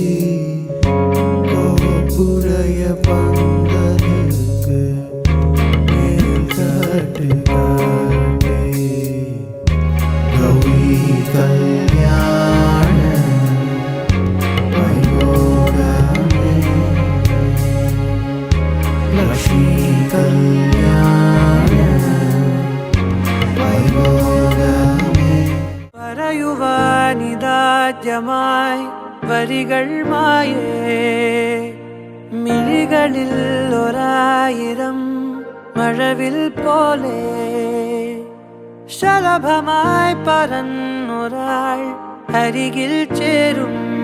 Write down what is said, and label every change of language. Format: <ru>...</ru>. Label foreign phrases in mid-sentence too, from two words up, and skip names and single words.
<ta>கோப்புடைய பந்தலுக்கு மேல் கட்டு கட்டி கௌரி கல்யாண வைபோகமே லக்ஷ்மி கல்யாண வைபோகமே</ta> <ml>പറയുവാനിതാദ്യമായി വരികൾ മായേ മിഴികളിൽ ഒരായിരം മഴവിൽ പോലെ ശലഭമായി പറന്നൊരാൾ അരികിൽ ചേരും.</ml>